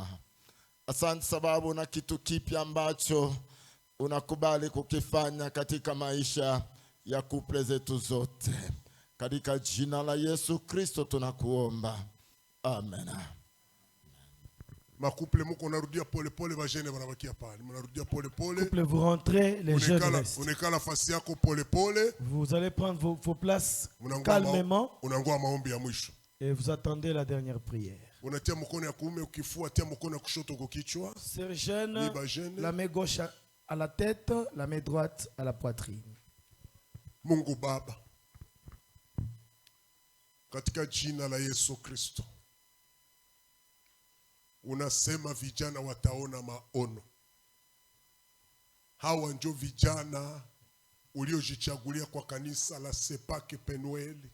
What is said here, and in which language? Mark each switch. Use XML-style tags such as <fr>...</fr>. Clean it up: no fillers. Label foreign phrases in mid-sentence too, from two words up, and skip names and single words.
<sw>Asante sababu na kitu kipya ambacho unakubali kukifanya katika maisha ya couple zetu zote. Katika jina la Yesu Kristo tunakuomba. Amen. Couple muko narudia pole pole, bajene banabakia pale. Mnarudia pole pole.</sw> <fr>Couple, vous rentrez, les jeunes restent.</fr> <sw>Unekala fasi yako pole pole.</sw> <fr>Vous allez prendre vos places calmement.</fr> <sw>Unangoa maombi ya mwisho.</sw> <fr>Et vous attendez la dernière prière.</fr> <sw>Unatia mkono ya kuume ukifua, tia mkono ya kushoto kwa kichwa.</sw> <fr>Sœur jeune, la main gauche à la tête, la main droite à la poitrine.</fr> <sw>Mungu Baba, katika jina la Yesu Kristo, unasema vijana wataona maono. Hawa ndio vijana uliojichagulia kwa kanisa la Sepake Penueli.</sw>